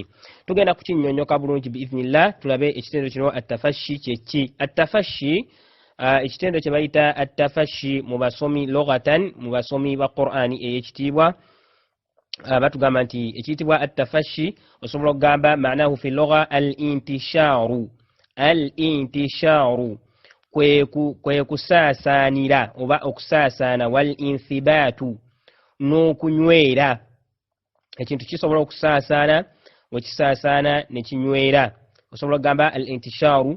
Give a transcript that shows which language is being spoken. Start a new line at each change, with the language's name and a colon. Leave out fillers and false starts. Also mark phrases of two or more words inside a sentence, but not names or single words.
Ganda: Tugenda kukinnyonnyoka bulungi biiznillah tulabe ekitendo kino attafashi kyeki. Attafashi ekitendo kye bayita attafashi mu basomi lughatan mu basomi ba Qur'ani ey'ekitiibwa batugamba nti ekiyitibwa attafashi osobola okugamba
Arabic: معناه في اللغة الانتشار
Ganda: kwe kusaasaanira oba okusaasaana
Arabic: والانبثاث
Ganda: n'okunywera. Ekintu kisobola okusaasaana wekisaasaana ne kinywera osobola okugamba al-intisharu.